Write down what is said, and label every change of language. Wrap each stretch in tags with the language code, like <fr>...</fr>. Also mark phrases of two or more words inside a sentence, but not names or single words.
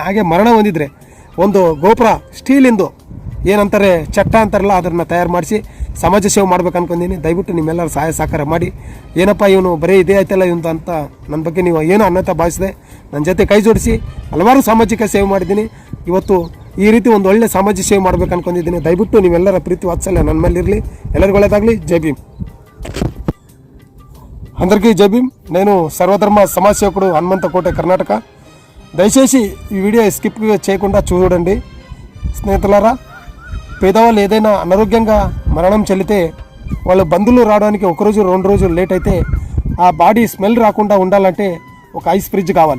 <kn>ಹಾಗೆ ಮರಣ ಹೊಂದಿದ್ರೆ ಒಂದು ಗೋಪುರ ಸ್ಟೀಲಿಂದು ಏನಂತಾರೆ ಚಟ್ಟ ಅಂತಾರಲ್ಲ, ಅದನ್ನು ತಯಾರು ಮಾಡಿಸಿ ಸಮಾಜ ಸೇವೆ ಮಾಡ್ಬೇಕು ಅನ್ಕೊಂಡಿದ್ದೀನಿ. ದಯವಿಟ್ಟು ನಿಮ್ಮೆಲ್ಲರೂ ಸಹಾಯ ಸಹಕಾರ ಮಾಡಿ. ಏನಪ್ಪ ಇವನು ಬರೀ ಇದೇ ಆಯ್ತಲ್ಲ ಇವನು ಅಂತ ನನ್ನ ಬಗ್ಗೆ ನೀವು ಏನೋ ಅನ್ನತ ಭಾವಿಸಿದೆ, ನನ್ನ ಜೊತೆ ಕೈ ಜೋಡಿಸಿ ಹಲವಾರು ಸಾಮಾಜಿಕ ಸೇವೆ ಮಾಡಿದ್ದೀನಿ. ಇವತ್ತು ಈ ರೀತಿ ಒಂದು ಒಳ್ಳೆ ಸಾಮಾಜಿಕ ಸೇವೆ ಮಾಡ್ಬೇಕು ಅನ್ಕೊಂಡಿದ್ದೀನಿ. ದಯವಿಟ್ಟು ನೀವೆಲ್ಲರ ಪ್ರೀತಿ ವಾತ್ಸಲ್ಯ ನನ್ನ ಮೇಲೆ ఇర్లి. ಎಲ್ಲರಿಗೂ ಒಳ್ಳೆಯದಾಗಲಿ.</kn> <te>జై భీమ్. అందరికీ జై భీమ్. నేను సర్వధర్మ సమాజ సేవకుడు హనుమంతకోట కర్ణాటక. దయచేసి ఈ వీడియో స్కిప్ చేయకుండా చూడండి స్నేహితులారా. పేదవాళ్ళు ఏదైనా అనారోగ్యంగా మరణం చెల్లితే వాళ్ళ బంధువులు రావడానికి 1 రోజు 2 రోజులు లేట్ అయితే ఆ</te> <en>body smell</en> <te>రాకుండా ఉండాలంటే ఒక</te> <en>ice fridge</en> <te>కావాలి.</te>